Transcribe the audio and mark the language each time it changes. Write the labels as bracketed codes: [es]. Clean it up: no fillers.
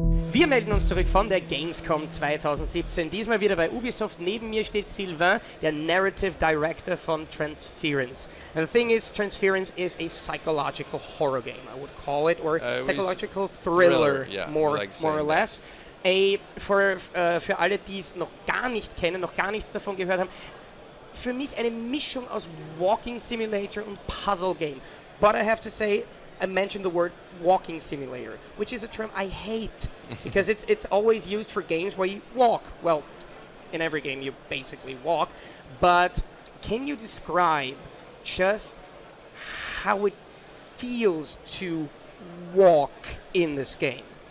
[de] Wir melden uns zurück von der Gamescom 2017. Diesmal wieder bei Ubisoft. Neben mir steht Sylvain, der Narrative Director von Transference. [en] And the thing is, Transference is a psychological horror game, I would call it, or psychological thriller, yeah, more or that. less. [de] Für alle, die es noch gar nicht kennen, noch gar nichts davon gehört haben, für mich eine Mischung aus Walking Simulator und Puzzle Game. [en] But I have to say, I mentioned the word walking simulator, which is a term I hate because it's always used for games where you walk. Well, in every game you basically walk, but can you describe just how it feels to walk in this game?